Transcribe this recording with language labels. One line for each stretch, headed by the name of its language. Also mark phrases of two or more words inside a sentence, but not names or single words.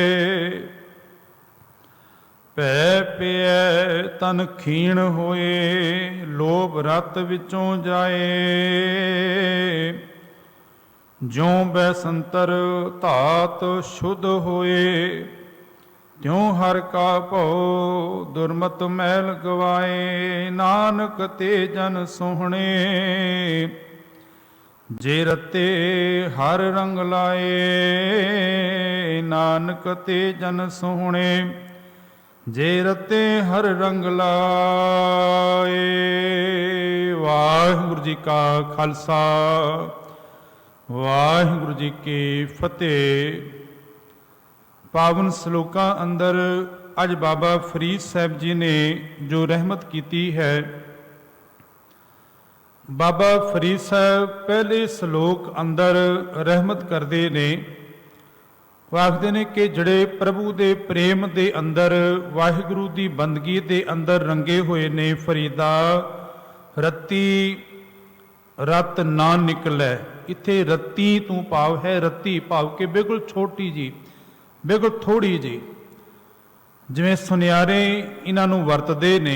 Punjabi: ਭੈ ਪਿਐ ਤਨ ਖੀਣ ਹੋਏ, ਲੋਭ ਰਤ ਵਿੱਚੋਂ ਜਾਏ। ਜਿਉਂ ਬੈਸੰਤਰ ਧਾਤ ਸ਼ੁੱਧ ਹੋਏ, ਤਿਉਂ ਹਰਿ ਕਾ ਭਉ ਦੁਰਮਤਿ ਮੈਲ ਗਵਾਏ। ਨਾਨਕ ਤੇ ਜਨ ਸੋਹਣੇ, ਜੇ ਰਤੇ ਹਰਿ ਰੰਗ ਲਾਏ। ਨਾਨਕ ਤੇ ਜਨ ਸੋਹਣੇ, ਜੇ ਰਤੇ ਹਰਿ ਰੰਗ ਲਾਏ। ਵਾਹਿਗੁਰੂ ਜੀ ਕਾ ਖ਼ਾਲਸਾ, ਵਾਹਿਗੁਰੂ ਜੀ ਕੀ ਫ਼ਤਿਹ। ਪਾਵਨ ਸਲੋਕਾਂ ਅੰਦਰ ਅੱਜ ਬਾਬਾ ਫ਼ਰੀਦ ਸਾਹਿਬ ਜੀ ਨੇ ਜੋ ਰਹਿਮਤ ਕੀ ਹੈ। ਬਾਬਾ ਫ਼ਰੀਦ ਸਾਹਿਬ ਪਹਿਲੇ ਸਲੋਕ ਅੰਦਰ ਰਹਿਮਤ ਕਰਦੇ ਨੇ। ਉਹ ਆਖਦੇ ਨੇ ਕਿ ਜਿਹੜੇ ਪ੍ਰਭੂ ਦੇ ਪ੍ਰੇਮ ਦੇ ਅੰਦਰ, ਵਾਹਿਗੁਰੂ ਦੀ ਬੰਦਗੀ ਦੇ ਅੰਦਰ ਰੰਗੇ ਹੋਏ ਨੇ। ਫ਼ਰੀਦਾ ਰੱਤੀ ਰਤੁ ਨਾ ਨਿਕਲੈ। ਇੱਥੇ ਰੱਤੀ ਤੋਂ ਭਾਵ ਹੈ, ਰੱਤੀ ਭਾਵ ਕਿ ਬਿਲਕੁਲ ਛੋਟੀ ਜਿਹੀ, ਬਿਲਕੁਲ ਥੋੜ੍ਹੀ ਜਿਹੀ। ਜਿਵੇਂ ਸੁਨਿਆਰੇ ਇਨ੍ਹਾਂ ਨੂੰ ਵਰਤਦੇ ਨੇ।